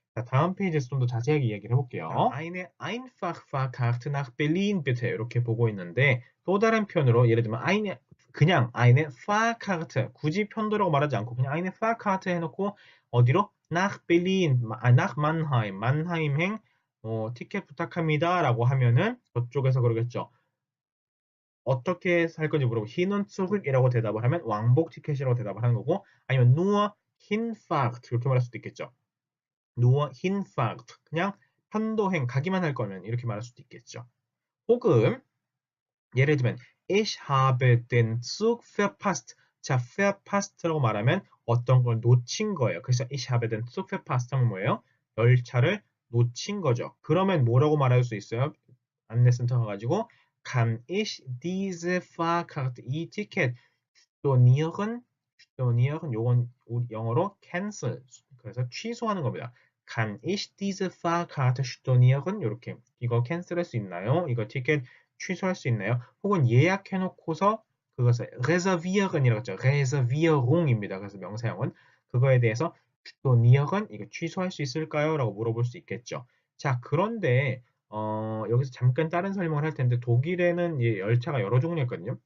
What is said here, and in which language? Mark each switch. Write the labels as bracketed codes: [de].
[ko] 자, 다음 페이지에서 좀 더 자세하게 이야기를 해볼게요. [de] eine Einfachfahrkarte nach Berlin bitte [ko] 이렇게 보고 있는데 또 다른 표현으로 예를 들면 그냥 [de] eine Fahrkarte [ko] 굳이 편도라고 말하지 않고 그냥 eine Fahrkarte 해놓고 어디로 [de] nach Berlin, nach Mannheim, [ko] 만하임행 티켓 부탁합니다 라고 하면은 저쪽에서 그러겠죠. 어떻게 살 건지 물어보고 hinunzurück이라고 대답을 하면 왕복 티켓이라고 대답을 하는 거고 아니면 [de] nur Hinfahrt [ko] 이렇게 말할 수도 있겠죠. [de] nur Hinfahrt [ko] 그냥 편도행 가기만 할 거면 이렇게 말할 수도 있겠죠. 혹은 예를 들면 [de] Ich habe den Zug verpasst. [ko] 자, verpasst라고 말하면 어떤 걸 놓친 거예요. 그래서 [de] ich habe den Zug verpasst [ko] 하면 뭐예요? 열차를 놓친 거죠. 그러면 뭐라고 말할 수 있어요? 안내센터 가가지고 [de] kann ich diese Fahrkarte [ko] 이 티켓 [de] stornieren? [ko] stornieren 요건 영어로 cancel 그래서 취소하는 겁니다. [de] kann ich diese Fahrkarte stornieren? [ko] 이렇게 이거 캔슬할 수 있나요? 이거 티켓 취소할 수 있나요? 혹은 예약해놓고서 그것을 reservieren이라고 했죠. reservierung입니다. 그래서 명사형은 그거에 대해서 stornieren 이거 취소할 수 있을까요? 라고 물어볼 수 있겠죠. 자, 그런데 여기서 잠깐 다른 설명을 할 텐데 독일에는 열차가 여러 종류가 있거든요.